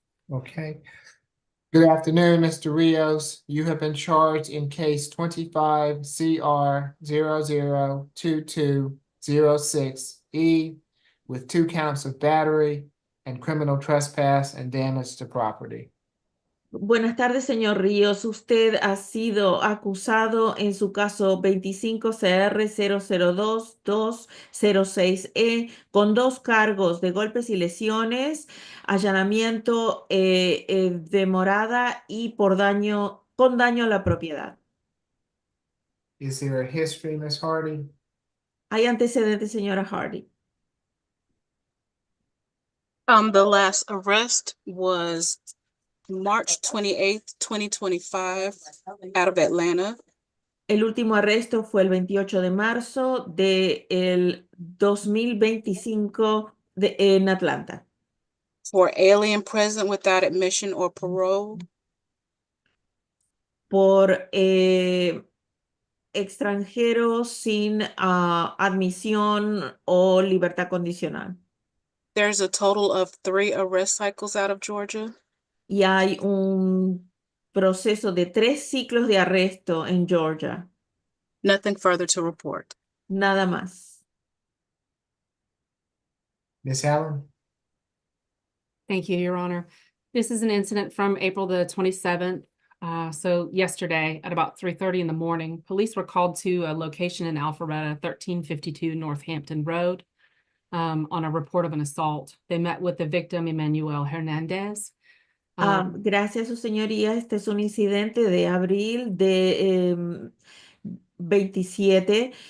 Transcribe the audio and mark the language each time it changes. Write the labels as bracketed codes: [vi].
[en] Okay. Good afternoon, Mr. Rios. You have been charged in case 25 CR 002206E with 2 counts of battery and criminal trespass and damage to property. [es] Buenas tardes, señor Ríos. Usted ha sido acusado en su caso 25 CR 002206E con 2 cargos de golpes y lesiones, allanamiento de morada y por daño con daño a la propiedad. [en] Is there a history, Ms. Hardy? [es] ¿Hay antecedentes, señora Hardy? [en] The last arrest was March 28th, 2025, out of Atlanta. [es] El último arresto fue el 28 de marzo del 2025 en Atlanta. [en] For alien present without admission or parole. [es] Por extranjeros sin admisión o libertad condicional. [en] There's a total of 3 arrest cycles out of Georgia. [es] Y hay un proceso de 3 ciclos de arresto en Georgia. [en] Nothing further to report. [es] Nada más. [en] Ms. Allen? Thank you, Your Honor. This is an incident from April the 27th. So yesterday at about 3:30 in the morning, police were called to a location in Alpharetta, 1352 Northampton Road, on a report of an assault. They met with the victim, Emmanuel Hernandez. [es] Gracias, su señoría. Este es un incidente de abril de 27.